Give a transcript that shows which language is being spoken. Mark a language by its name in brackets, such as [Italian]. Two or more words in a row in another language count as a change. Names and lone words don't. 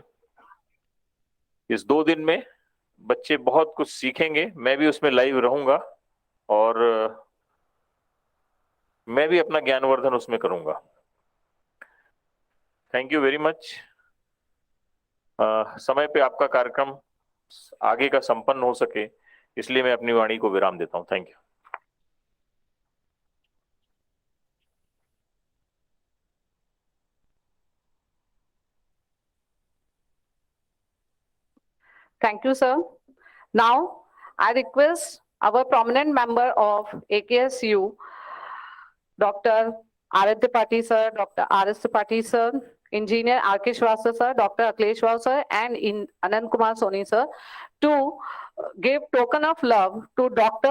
[Hindi] इस 2 दिन में बच्चे बहुत कुछ सीखेंगे, मैं भी उसमें लाइव रहूंगा और मैं भी अपना ज्ञानवर्धन उसमें करूंगा। [English] Thank you very much. [Hindi] समय पे आपका कार्यक्रम आगे का संपन्न हो सके इसलिए मैं अपनी वाणी को विराम देता हूं। [English] Thank you. Thank you, sir. Now, I request our prominent member of AKSU, Dr. R.S. Tripathi sir, Dr. R.S. Tripathi sir, Engineer R.K. Shrivastava sir, Dr. Akhilesh Rao sir, and Anand Kumar Soni sir, to give token of love to Dr.